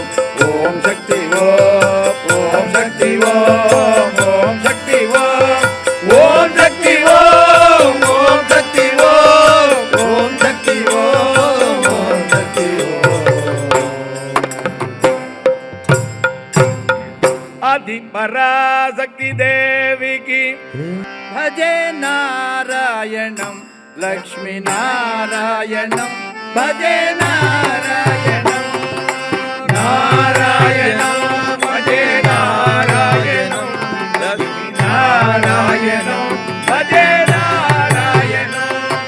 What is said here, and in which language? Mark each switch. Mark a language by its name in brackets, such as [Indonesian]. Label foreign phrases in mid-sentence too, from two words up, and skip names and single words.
[Tamil] ஓம் சக்தி ஓம் ஓம் சக்தி ஓம் ஓம் சக்தி ஓம் ஓம் சக்தி ஓம் ஓம் சக்தி ஓம் ஓம் சக்தி ஓம் ஓம் சக்தி ஓம் ஆதி பராசக்தி தேவிக்கு [Sanskrit] भजे नारायणं लक्ष्मी नारायणं भजे नारायणं नारायणं भजे नारायणं लक्ष्मी नारायणं भजे नारायणं